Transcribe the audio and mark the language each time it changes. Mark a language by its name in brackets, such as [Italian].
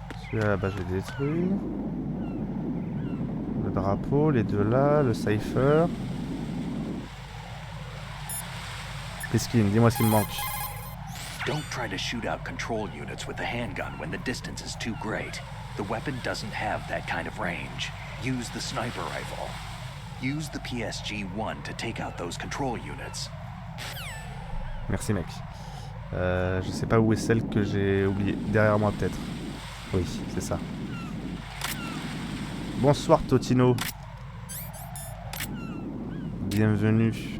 [French] Celui-là là-bas j'ai détruit. Le drapeau, les deux là, le cipher. Skin, dis-moi ce qu'il me manque. [English] Don't try to shoot out control units with the handgun when the distance is too great. The weapon doesn't have that kind of range. Use the sniper rifle. Use the PSG-1 to take out those control units. [French] Merci mec. Je sais pas où est celle que j'ai oubliée. Derrière moi peut-être. Oui, c'est ça. Bonsoir Totino. Bienvenue.